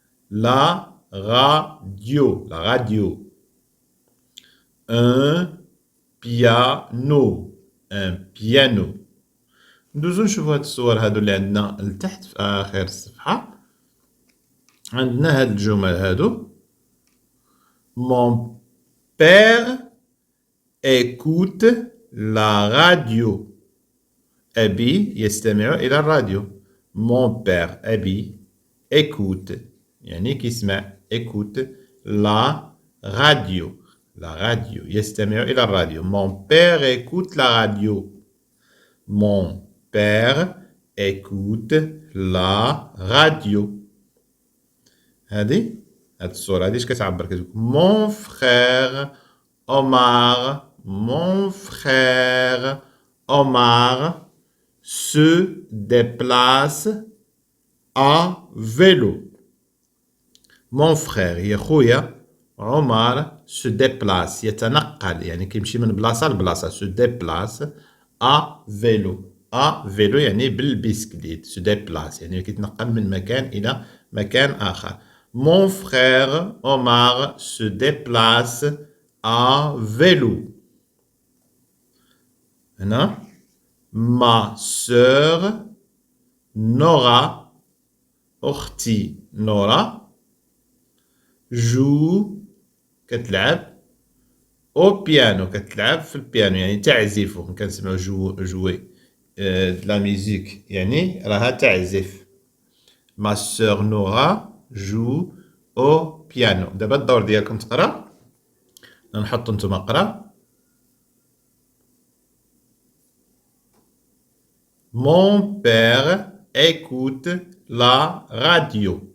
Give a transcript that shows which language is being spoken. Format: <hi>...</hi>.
<fr>La radio. La radio. Un piano. Un piano.</fr> <ar>ندوزو نشوفو هاد الصور هادو اللي عندنا لتحت في آخر الصفحة. عندنا هاد الجمل هادو.</ar> <fr>Mon père écoute la radio.</fr> <ar>أبي يستمع إلى الراديو.</ar> <fr>Mon père</fr> <ar>أبي</ar> <fr>écoute</fr> <ar>يعني كيسمع</ar> <fr>écoute la radio. La radio</fr> <ar>يستمع إلى الراديو.</ar> <fr>Mon père écoute la radio. Mon père écoute la radio.</fr> <ar>هاد الصورة هادي اش كتعبر؟ كتقول</ar> <fr>Mon frère Omar. Mon frère Omar se déplace à vélo. Mon frère</fr> <ar>هي خويا عمر</ar> <fr>se déplace</fr> <ar>يتنقل، يعني كيمشي من بلاصة لبلاصة.</ar> <fr>se déplace à vélo. à vélo</fr> <ar>يعني بالبسكليت.</ar> <fr>se déplace</fr> <ar>يعني كيتنقل من مكان إلى مكان آخر.</ar> <fr>Mon frère Omar se déplace à vélo.</fr> <ar>هنا</ar> <fr>ma sœur Nora.</fr> <ar>أختي نورا</ar> <fr>joue</fr> <ar>كتلعب</ar> <fr>au piano.</fr> <ar>كتلعب في البيانو يعني تعزف. كنسمعو</ar> <fr>jouer de la musique</fr> <ar>يعني راها تعزف.</ar> <fr>ma sœur Nora joue au piano.</fr> <ar>دابا الدور ديالكم تقرا. نحطو نتوما قرا.</ar> <fr>Mon père écoute la radio.</fr>